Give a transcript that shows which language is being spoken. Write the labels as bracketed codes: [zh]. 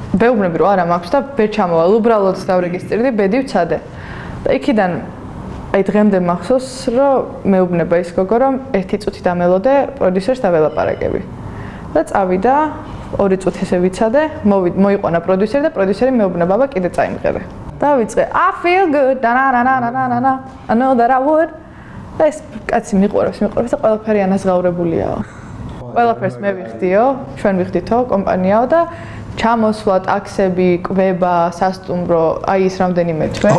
[ka] ვეუბნები რომ არა მაქვს და ვერ ჩამოვალ, უბრალოდ დავრეგისტრირდი, ბედი ვცადე. და იქიდან აი დღემდე მახსოვს, რომ მეუბნება ის გოგო, რომ 1 წუთი დამელოდე პროდიუსერს დაველაპარაკები. და წავიდა 2 წუთი ესე ვიცადე, მოიყვანა პროდიუსერი და პროდიუსერი მეუბნება, აბა კიდე წაიმღერე. და ვიწყე [en] I feel good da na na I know that I would. [ka] და ეს კაცი მიყვარებს და ყველაფერი ანაზღაურებულიაო. ყველაფერს მე ვიხდიო, ჩვენ ვიხდითო, კომპანიაო და ჩამოსვლა, ტაქსები, კვება, სასტუმრო, აი ის რამდენიმე თვე.